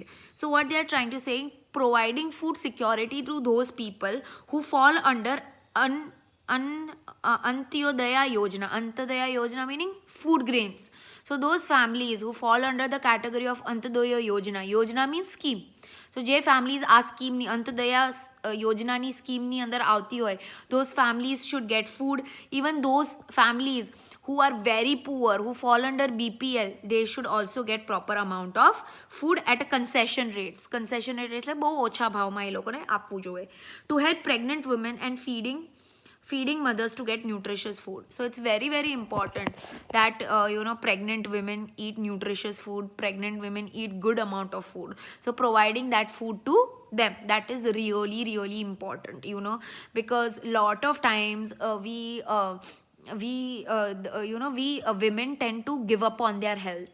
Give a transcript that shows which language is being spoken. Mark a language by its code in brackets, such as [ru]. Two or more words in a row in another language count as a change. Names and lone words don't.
[en] So what they are trying to say, providing food security to those people who fall under Antyodaya Yojana meaning food grains. So those families who fall under the category of Antyodaya Yojana means scheme. [gu] So જે families આ સ્કીમની અંત્યોદયા યોજનાની સ્કીમની અંદર આવતી હોય, [en] those families should get food. Even those families who are very poor, who fall under BPL, they should also get proper amount of food at a concession rates. Concession rate [gu] એટલે બહુ ઓછા ભાવમાં એ લોકોને આપવું જોઈએ. [en] To help pregnant women and feeding mothers to get nutritious food. So it's very, very important that pregnant women eat nutritious food, pregnant women eat good amount of food. So providing that food to them, that is really, really important, because lot of times we women tend to give up on their health.